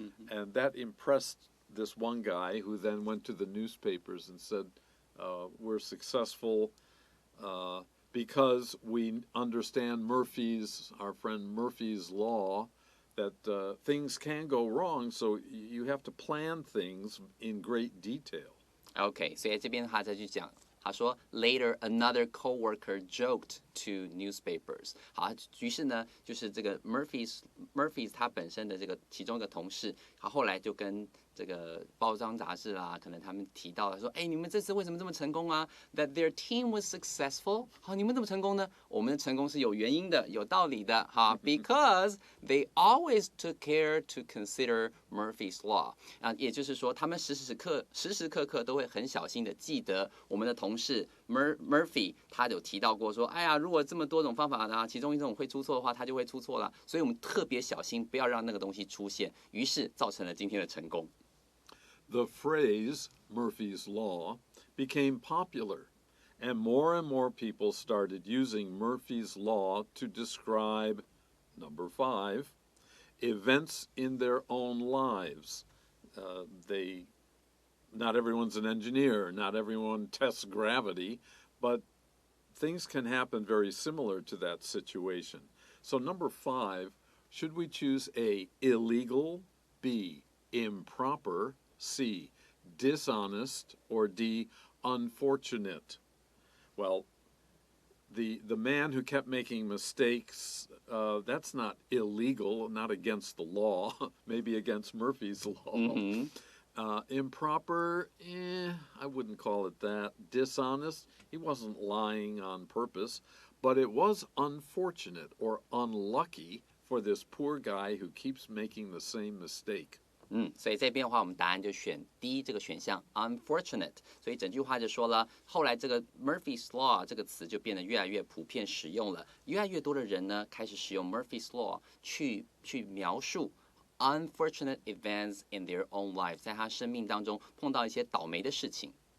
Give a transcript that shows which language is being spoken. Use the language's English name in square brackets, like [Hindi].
[English] And that impressed this one guy who then went to the newspapers and said, we're successful because we understand our friend Murphy's law.That things can go wrong, so you have to plan things in great detail. [Chinese] OK， 所以这边他再去讲，他说 Later another coworker joked [English] to newspapers。 [Chinese] 好，于是呢，就是这个 Murphy 他本身的这个其中一个同事，他后来就跟这个报章杂志啦，可能他们提到了说，哎，你们这次为什么这么成功啊 ？ That their team was successful。好，你们怎么成功呢？我们的成功是有原因的，有道理的，哈， because they always took care to consider Murphy's law。啊，也就是说，他们时时刻刻都会很小心的记得我们的同事 Murphy， 他有提到过说，哎呀，如果这么多种方法呢，其中一种会出错的话，他就会出错了。所以我们特别小心，不要让那个东西出现，于是造成了今天的成功。 [English] The phrase Murphy's Law became popular, and more people started using Murphy's Law to describe, number 5, events in their own lives. Not everyone's an engineer, not everyone tests gravity, but things can happen very similar to that situation. So number 5, should we choose A, illegal, B, improper, C, dishonest, or D, unfortunate? Well, the man who kept making mistakes, that's not illegal, not against the law, maybe against Murphy's Law. Mm-hmm. Improper, I wouldn't call it that. Dishonest, he wasn't lying on purpose, but it was unfortunate or unlucky for this poor guy who keeps making the same mistake. [Chinese] 所以这边的话，我们答案就选 D 这个选项 unfortunate。所以整句话就说了，后来这个 Murphy's Law 这个词就变得越来越普遍使用了，越来越多的人呢开始使用 Murphy's Law 去描述 unfortunate events in their own lives，在他生命当中碰到一些倒霉的事情。